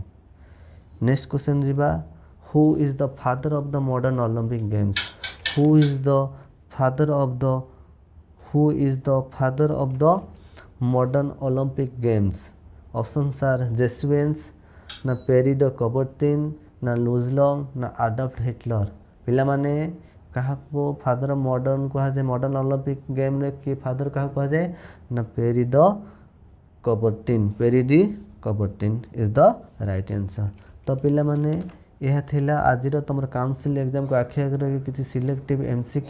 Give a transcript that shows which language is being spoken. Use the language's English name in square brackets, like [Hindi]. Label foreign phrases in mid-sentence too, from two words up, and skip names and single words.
[English] Next question ଯିବା, who is the father of the modern Olympic games? who is the father of the modern Olympic games? Options are Jesse Owens, ना Perry de Coubertin, ना Luz Long, ना Adolf Hitler. [Odia] ପିଲାମାନେ କାହାକୁ [English] father modern [Odia] କୁହାଯାଏ? [English] modern Olympic gameରେ [Odia] କିଏ ଫାଦର କାହାକୁ କୁହାଯାଏ? [English] ନା ପେରି ଦ କବର୍ଟିନ୍. ପେରି ଡି କବର୍ଟିନ୍ is the right answer. [Odia] ତ ପିଲାମାନେ ଏହା ଥିଲା ଆଜିର ତୁମର [English] council examକୁ [Odia] ଆଖି ଆଗରେ ରଖି କିଛି [English] selective MCQ.